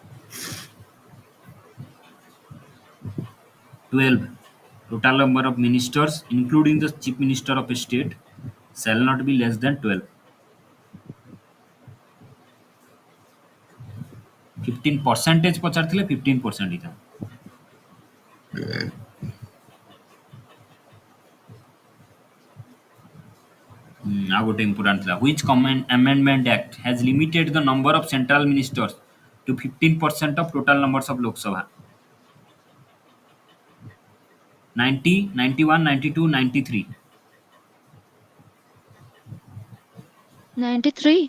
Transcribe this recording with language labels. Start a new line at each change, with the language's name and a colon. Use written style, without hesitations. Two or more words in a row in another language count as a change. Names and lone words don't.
English: 12. Total number of ministers including the chief minister of a state shall not be less than 12.
Odia: 15 percentage ପଚାରିଥିଲେ 15% ହେଇଥାନ୍ତା। ଆଉ ଗୋଟେ important ଥିଲା
English: which amendment act has limited the number of central ministers to 15% of total numbers of Lok Sabha? 90, 91, 92, 93. 93.